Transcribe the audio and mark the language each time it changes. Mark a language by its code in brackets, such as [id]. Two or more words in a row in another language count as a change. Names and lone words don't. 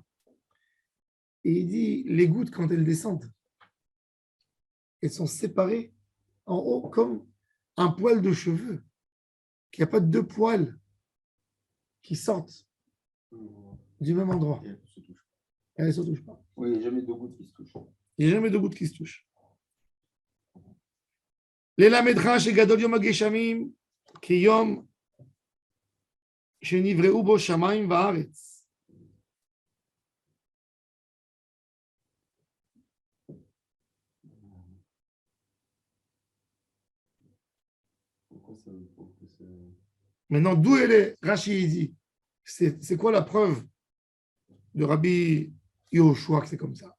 [fr] Et il dit, les gouttes, quand elles descendent, elles sont séparées en haut comme un poil de cheveux, qu'il n'y a pas deux poils qui sortent du même endroit. Elles ne se touchent pas. Oui, il n'y a jamais deux gouttes qui se touchent. Il n'y a jamais deux gouttes qui se touchent. [he] ללמדך שגדול יום הגשמים כיום שנבראו בו שמיים וארץ. [fr] Maintenant, d'où elle est Rashi dit, c'est quoi la preuve de Rabbi Yoshua que c'est comme ça?